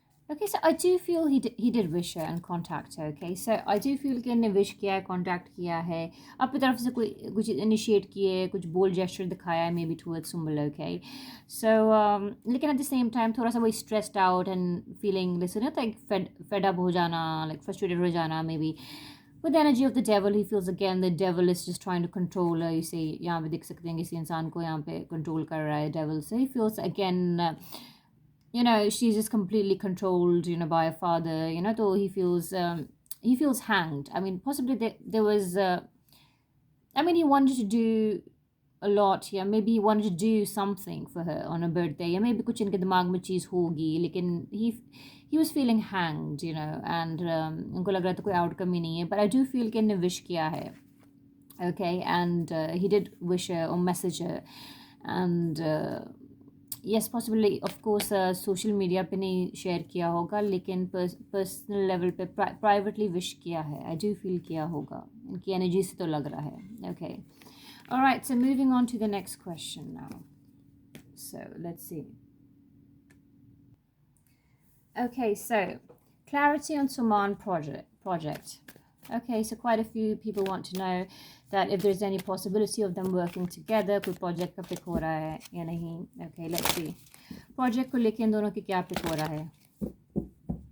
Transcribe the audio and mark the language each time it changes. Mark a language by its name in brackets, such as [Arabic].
[English] Okay, so I do feel he did wish her and contact her. Okay, so I do feel [Hindi] कि इन्हें wish किया है, contact किया है, अपनी तरफ से कोई कुछ initiate किए, कुछ bold gesture दिखाया है maybe towards Sumbul. [English] Okay, so लेकिन at the same time [Hindi] थोड़ा सा वही [English] stressed out and feeling listen like fed up हो जाना, like frustrated हो जाना maybe. With the energy of the devil, he feels again the devil is just trying to control her. You see, [Hindi] यहाँ पे देख सकते हैं किसी इंसान को यहाँ पे control कर रहा है devil. [English] So he feels again. She's just completely controlled, by a father, though he feels hanged. I mean, possibly there was, he wanted to do a lot. Yeah, maybe he wanted to do something for her on her birthday. [Hindi] Yeah, maybe कुछ इनके दिमाग में चीज़ होगी, लेकिन [English] he was feeling hanged, and [Hindi] उनको लग रहा था कोई outcome ही नहीं है. [English] But I do feel [Hindi] कि इन्हें wish किया है. [English] Okay, and he did wish her or message her, and yes, possibly of course social media [Hindi] पे नहीं share किया होगा, लेकिन personal level पे privately wish किया है. [English] I do feel [Hindi] किया होगा. इनकी energy से तो लग रहा है. [English] Okay. All right, so moving on to the next question now. So let's see. Okay, so clarity on Suman project. Okay, so quite a few people want to know that if there's any possibility of them working together, [Hindi] कोई project का pick हो रहा है या नहीं. [English] Okay, let's see. [Hindi] Project को लेके इन दोनों की क्या pick हो रहा है?